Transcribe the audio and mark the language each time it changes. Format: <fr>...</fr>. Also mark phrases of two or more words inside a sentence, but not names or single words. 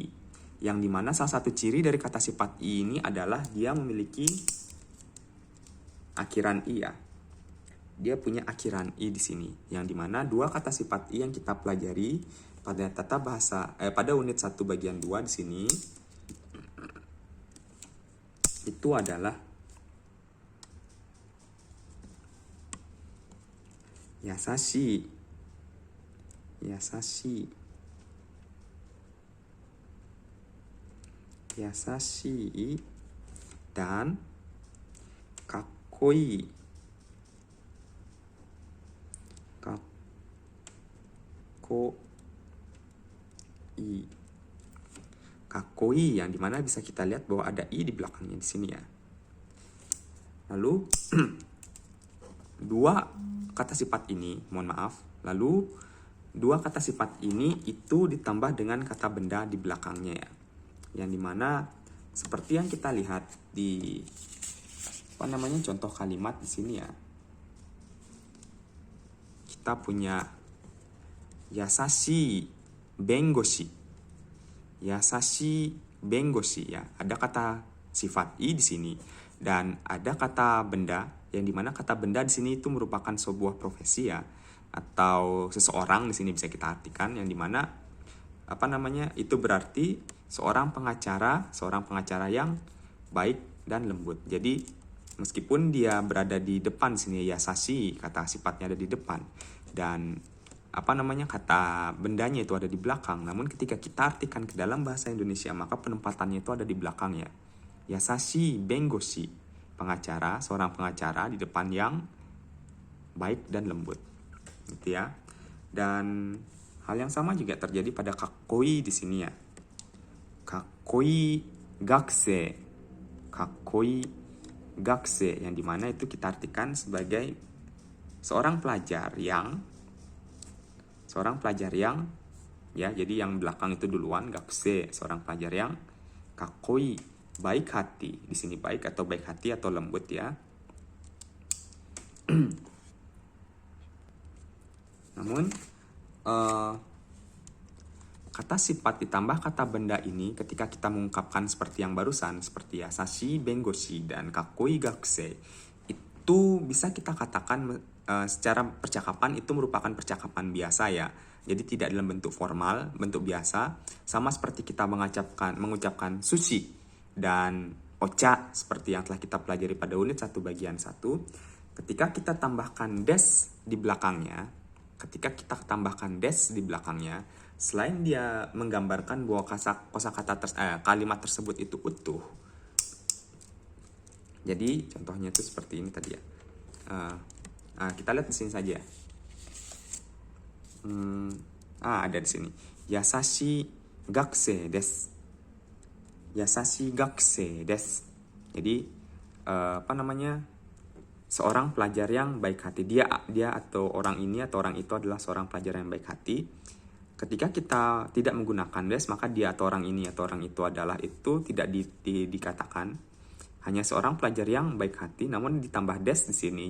<id>Yang dimana salah satu ciri dari kata sifat i ini adalah dia memiliki akhiran i ya. Dia punya akhiran i di sini, yang dimana dua kata sifat i yang kita pelajari pada tata bahasa pada unit 1 bagian 2 di sini itu adalah yasashi, yasashi, yasashi, dan kakkoi, kakkoi. Kakoi yang dimana bisa kita lihat bahwa ada i di belakangnya di sini ya. Lalu dua kata sifat ini, mohon maaf. Lalu dua kata sifat ini itu ditambah dengan kata benda di belakangnya ya. Yang dimana seperti yang kita lihat di contoh kalimat di sini ya. Kita punya</id> <ja>優しい弁護士. 優しい弁護士</ja> <id>ya, ada kata sifat i di sini dan ada kata benda, yang dimana kata benda di sini itu merupakan sebuah profesi ya, atau seseorang di sini bisa kita artikan, yang dimana itu berarti seorang pengacara yang baik dan lembut. Jadi meskipun dia berada di depan sini yasashi, kata sifatnya ada di depan, dan kata bendanya itu ada di belakang. Namun ketika kita artikan ke dalam bahasa Indonesia, maka penempatannya itu ada di belakang ya.</id> <ja>優しい弁護士,</ja> <id>pengacara, seorang pengacara di depan yang baik dan lembut. Gitu ya. Dan hal yang sama juga terjadi pada kakkoi di sini ya.</id> <ja>かっこいい学生. かっこいい学生,</ja> <id>yang dimana itu kita artikan sebagai seorang pelajar yang ya, jadi yang belakang itu duluan gakusei, seorang pelajar yang kakkoi, baik hati. Di sini baik atau baik hati atau lembut ya. Namun kata sifat ditambah kata benda ini ketika kita mengungkapkan seperti yang barusan, seperti</id> <ja>優しい弁護士</ja> <id>dan</id> <ja>かっこいい学生,</ja> <id>itu bisa kita katakan secara percakapan itu merupakan percakapan biasa ya. Jadi tidak dalam bentuk formal, bentuk biasa, sama seperti kita mengucapkan sushi dan ocha seperti yang telah kita pelajari pada unit 1 bagian 1. Ketika kita tambahkan des di belakangnya, selain dia menggambarkan bahwa kalimat tersebut itu utuh. Jadi contohnya itu seperti ini tadi ya. Kita lihat di sini saja. Ada di sini.</id> <ja>優しい学生です。優しい学生です.</ja> <id>Jadi seorang pelajar yang baik hati. Dia atau orang ini atau orang itu adalah seorang pelajar yang baik hati. Ketika kita tidak menggunakan des, maka dia atau orang ini atau orang itu adalah itu tidak dikatakan. Hanya seorang pelajar yang baik hati, namun ditambah des di sini.</id>